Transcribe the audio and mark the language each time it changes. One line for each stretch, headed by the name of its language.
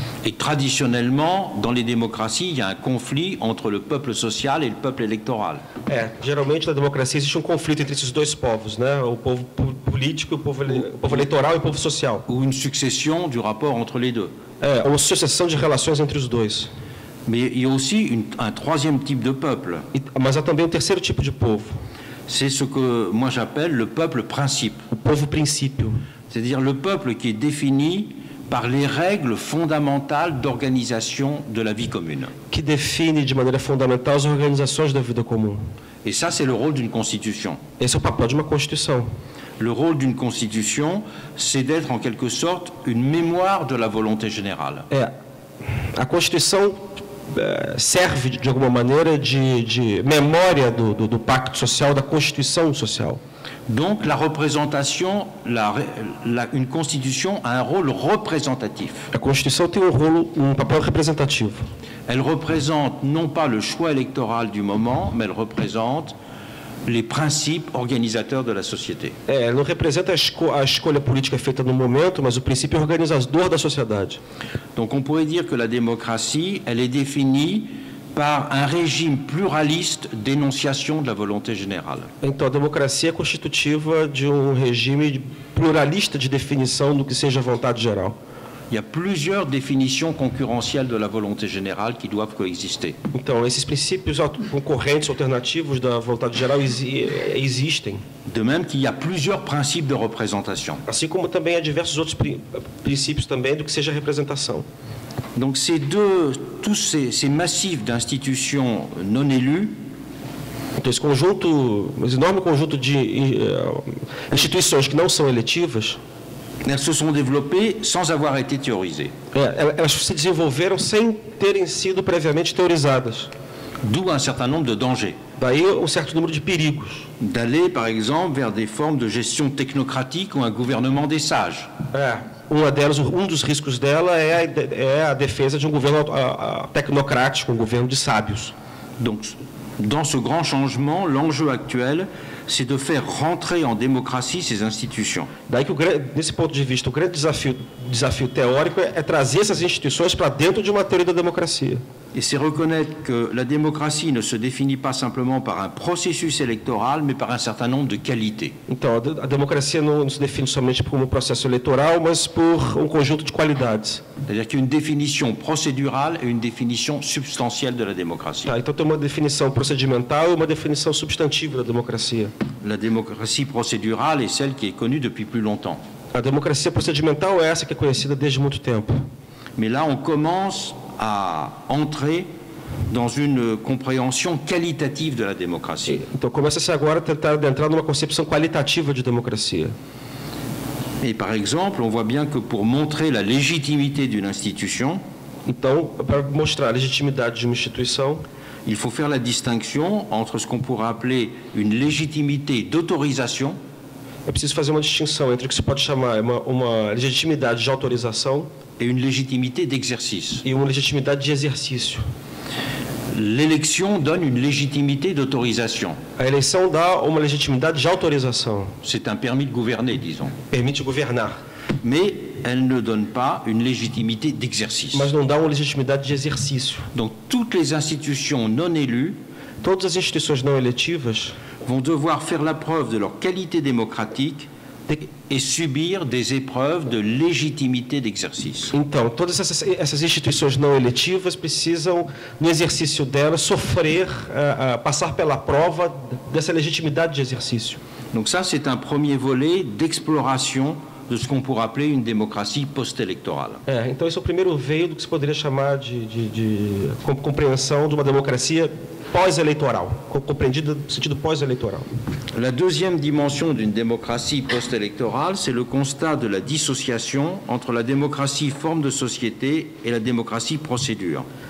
French: Et traditionnellement, dans les démocraties, il y a un conflit entre le peuple social et le peuple électoral.
Portuguese: Geralmente na democracia existe um conflito entre esses dois povos, né? O povo político, o povo eleitoral e o povo social.
French: Ou une succession du rapport entre les deux.
Portuguese: Uma sucessão de relações entre os dois.
French: Mais il y a aussi un troisième type de peuple.
Portuguese: Mas há também um terceiro tipo de povo.
French: C'est ce que moi j'appelle le peuple principe.
Portuguese: O povo princípio.
French: C'est-à-dire le peuple qui est défini par les règles fondamentales d'organisation de la vie commune.
Portuguese: Que define de maneira fundamental as organizações da vida comum.
French: Et ça, c'est le rôle d'une constitution.
Portuguese: Esse é o papel de uma Constituição.
French: Le rôle d'une constitution, c'est d'être en quelque sorte une mémoire de la volonté générale.
Portuguese: A Constituição serve de alguma maneira de memória do pacto social, da Constituição social.
French: Donc la représentation, une constitution a un rôle représentatif.
Portuguese: A Constituição tem um papel representativo.
French: Elle représente non pas le choix électoral du moment, mais elle représente les principes organisateurs de la société.
Portuguese: Ela não representa a escolha política feita no momento, mas o princípio organizador da sociedade.
French: Donc on pourrait dire que la démocratie, elle est définie par un régime pluraliste d'énonciation de la volonté générale.
Portuguese: Então, a democracia é constitutiva de regime pluralista de definição do que seja a vontade geral.
French: Il y a plusieurs définitions concurrentielles de la volonté générale qui doivent coexister.
Portuguese: Então, esses princípios concorrentes, alternativos da vontade geral existem.
French: De même qu'il y a plusieurs principes de représentation.
Portuguese: Assim como também há diversos outros princípios também do que seja a representação.
French: Donc tous ces massifs d'institutions non élues,
Portuguese: então, esse enorme conjunto de instituições que não são eletivas,
French: elles se sont développées sans avoir été théorisées.
Portuguese: Elas se desenvolveram sem terem sido previamente teorizadas.
French: D'où un certain nombre de dangers.
Portuguese: Daí certo número de perigos.
French: D'aller, par exemple, vers des formes de gestion technocratique ou un gouvernement des sages.
Portuguese: Dos riscos dela é a defesa de governo tecnocrático, governo de sábios.
French: Donc, dans ce grand changement, l'enjeu actuel, c'est de faire rentrer en démocratie ces institutions.
Portuguese: Daí que, desse ponto de vista, o grande desafio teórico é trazer essas instituições para dentro de uma teoria da democracia.
French: Et c'est reconnaître que la démocratie ne se définit pas simplement par un processus électoral, mais par un certain nombre de qualités.
Portuguese: Então, a democracia não se define somente por um processo eleitoral, mas por conjunto de qualidades.
French: C'est-à-dire qu'il y a une définition procédurale et une définition substantielle de la démocratie.
Portuguese: Então tem uma definição procedimental e uma definição substantiva da democracia.
French: La démocratie procédurale est celle qui est connue depuis plus longtemps.
Portuguese: A democracia procedimental é essa que é conhecida desde muito tempo.
French: Mais là, on commence à entrer dans une compréhension qualitative de la démocratie.
Portuguese: Então começa-se agora a tentar entrar numa concepção qualitativa de democracia.
French: Et par exemple, on voit bien que pour montrer la légitimité d'une institution,
Portuguese: então, para mostrar a legitimidade de uma instituição,
French: il faut faire la distinction entre ce qu'on pourrait appeler une légitimité d'autorisation.
Portuguese: É preciso fazer uma distinção entre o que se pode chamar uma legitimidade de autorização
French: et une légitimité d'exercice.
Portuguese: E uma legitimidade de exercício.
French: L'élection donne une légitimité d'autorisation.
Portuguese: A eleição dá uma legitimidade de autorização.
French: C'est un permis de gouverner, disons.
Portuguese: Permite governar.
French: Mais elle ne donne pas une légitimité d'exercice.
Portuguese: Mas não dá uma legitimidade de exercício.
French: Donc toutes les institutions non élues,
Portuguese: todas as instituições não eletivas,
French: vont devoir faire la preuve de leur qualité démocratique et subir des épreuves de légitimité d'exercice.
Portuguese: Então, todas essas instituições não eletivas precisam, no exercício delas, sofrer, passar pela prova dessa legitimidade de exercício.
French: Donc ça, c'est un premier volet d'exploration de ce qu'on pourrait appeler une démocratie post-électorale.
Portuguese: Então, esse é o primeiro veio do que se poderia chamar de compreensão de uma democracia pós-eleitoral, compreendida no sentido pós-eleitoral.
French: La deuxième dimension d'une démocratie post-électorale, c'est le constat de la dissociation entre la démocratie forme de société et la démocratie procédure.